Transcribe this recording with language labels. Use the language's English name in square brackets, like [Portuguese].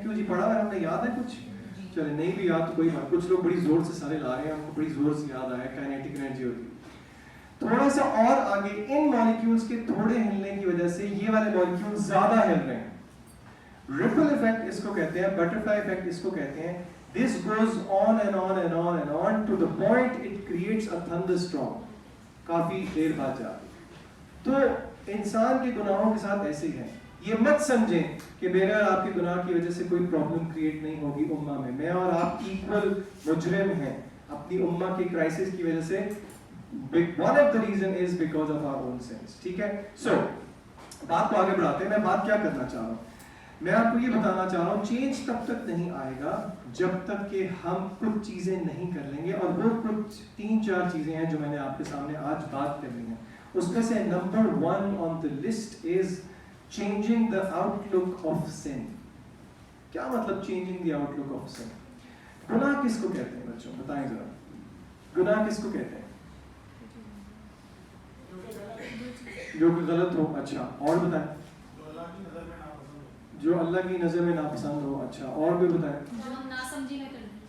[Urdu] کیوں جی پڑھا ہے ہم نے, یاد ہے کچھ؟ چلے نہیں بھی یاد تو کوئی بات, کچھ لوگ بڑی زور سے سارے لا رہے ہیں, ہم کو بڑی زور سے یاد آیا کائنیٹک انرجی ہوتی ہے. تھوڑا سا اور آگے ان مالیکیولز کے تھوڑے ہلنے کی وجہ سے یہ والے مالیکیولز زیادہ ہل رہے ہیں. ریپل ایفیکٹ اس کو کہتے ہیں, بٹرفلائی ایفیکٹ اس کو کہتے ہیں. [English] This goes on and on and on and on to the point it creates a thunderstorm. [Urdu] کافی دیر بعد جا رہی. تو انسان کے گناہوں کے ساتھ ایسے ہی ہے. یہ مت سمجھیں کہ میرے اور آپ کے گناہ کی وجہ سے کوئی پرابلم کریٹ نہیں ہوگی امہ میں. میں اور آپ ایکول مجرم ہیں اپنی امہ کے کرائسس کی وجہ سے. [English] One of the reason is because of our own sins. [Urdu] ٹھیک ہے. سو بات کو آگے بڑھاتے ہیں. میں بات کیا کرنا چاہ رہا ہوں؟ میں آپ کو یہ بتانا چاہ رہا ہوں چینج تب تک نہیں آئے گا جب تک کہ ہم کچھ چیزیں نہیں کر لیں گے. اور وہ کچھ 3-4 چیزیں ہیں جو میں نے آپ کے سامنے آج بات کرنی ہے. اس میں سے number 1 [English] on the list is changing the outlook of sin. [Urdu] کیا مطلب [English] changing the outlook of sin؟ [Urdu] گناہ کس کو کہتے ہیں بچوں؟ بتائیں ذرا, گناہ کس کو کہتے ہیں؟ جو کہ غلط ہو. اچھا, اور بتائیں. جو اللہ کی نظر میں ناپسند ہو. اچھا, اور بھی بتائیں. جو ہم ناسمجھی میں کریں.